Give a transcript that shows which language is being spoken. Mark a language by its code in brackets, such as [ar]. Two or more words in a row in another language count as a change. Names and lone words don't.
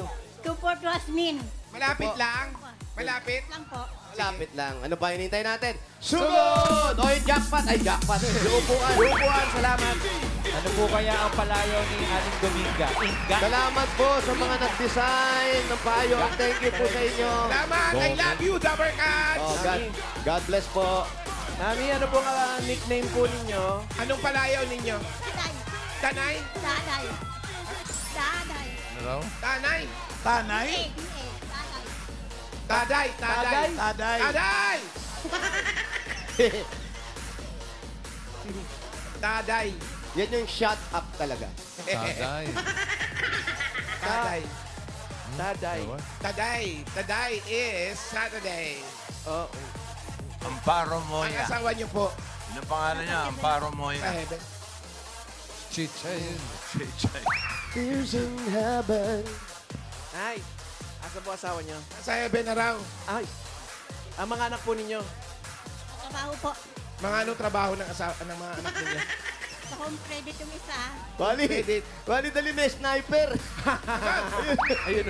[tl] Tuport Wasmin. Malapit lang. Malapit. Lang po. Malapit lang. Ano pa hinintay natin? Sunod! O yung jackpot. Ay, jackpot. Yung upuan. Upuan, salamat. Ano po kaya ang palayaw ni Aling Dominga? Inga? Salamat po sa mga nag-design ng payong. [en] Thank you [tl] po sa inyo. Salamat. [en] I love you, Dabber Cats. Oh, God bless po. [tl] Mami, ano po ang nickname po ninyo? Anong palayaw ninyo? Daday. Tanay? Daday. Daday. Ano raw? Tanay? Tanay? Taday. Daday. Taday. Taday. Taday. Taday. Yan yung [en] shut up [tl] talaga. Taday. Taday. Daday. [en] Taday. Taday is Saturday. [tl] Oo. Amparo Ang Moya. asawa niyo po. Ano pangalan niya? Amparo Sa Moya. heaven. Chichay. Chichay. [en] Tears in heaven. [tl] Ay, asa po asawa niyo? Sa heaven na raw. Ay, ang mga anak po ninyo. Trabaho po. Mga anong trabaho ng mga anak ninyo? Sa home credit yung isa. Bali dali may sniper. Ayun o.